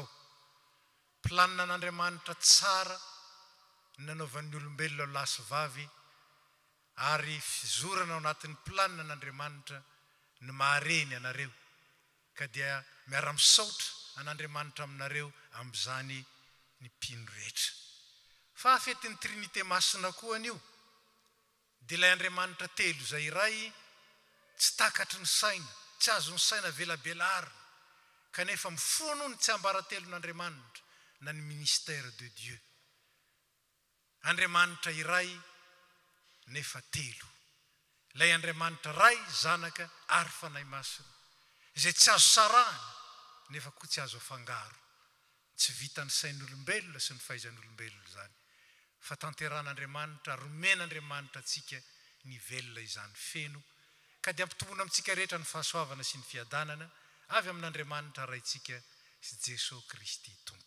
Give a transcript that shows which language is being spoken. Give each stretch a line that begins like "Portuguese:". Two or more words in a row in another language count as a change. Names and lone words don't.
Malagasy: Planina an'Andriamanitra tsara nanaovan'ny olombelona lahy sy vavy, ary fizorana ao anatin'ny planina an'Andriamanitra ny mahareny anareo, ka dia miara-misaotra an'Andriamanitra aminareo amin'izany ny mpino rehetra. Fa fetin'ny trinité masina koa anio, dia ilay Andriamanitra telo izay iray tsy takatry ny saina, tsy azo ny saina velabelarina, kanefa mifono ny tsy ambaratelon'Andriamanitra na ny
French: ministère de Dieu.
Malagasy: Andriamanitra iray nefa telo. Ilay Andriamanitra ray, zanaka ary fanahy masina, izay tsy azo sarahana nefa koa tsy azo afangaro. Tsy vitan'ny sain'olombelona sy ny fahaizan'olombelona izany, fa tanteran'Andriamanitra, romen'Andriamanitra antsika ny velona izany feno, ka dia ampitomboina amintsika rehetra ny fahasoavana sy ny fiadanana avy amin'Andriamanitra raintsika sy Jesosy Kristy Tompo.